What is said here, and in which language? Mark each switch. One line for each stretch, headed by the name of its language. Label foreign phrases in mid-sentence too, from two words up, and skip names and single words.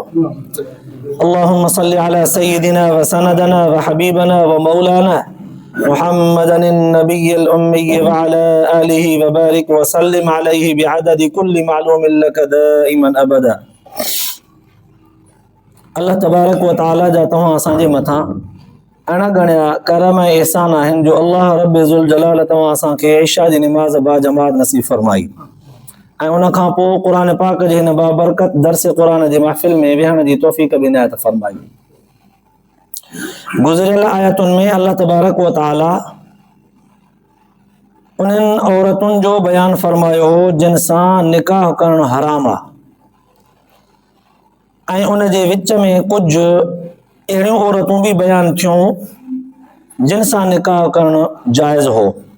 Arabic: اللهم صل على سيدنا وسندنا وحبيبنا ومولانا محمد النبي الأمي وعلى آله وبارك وسلم عليه بعدد كل معلوم لك دائما أبدا. الله تبارك وتعالى
Sindhi: जा तव्हां असांजे मथां अणगणिया करम ऐं एहसान आहिनि जो अल्लाह रब ज़ुल जलाल तव्हां असांखे इशा जी निमाज़ बा जमात नसीब फरमाई ऐं उन खां पोइ क़ुरान पाक जे हिन बाबरकत दर्स क़ुरान जी महफ़िल में विहण जी तौफ़ीक़ बि इनायत फरमाई. गुज़िरियल आयतुनि में
Arabic: الله تبارك وتعالى
Sindhi: उन्हनि औरतुनि जो बयानु फरमायो हो जिन सां निकाह करणु हराम आहे ऐं उन जे विच में कुझु अहिड़ियूं औरतूं बि बयानु थियूं जिन सां निकाह करणु जाइज़ हो.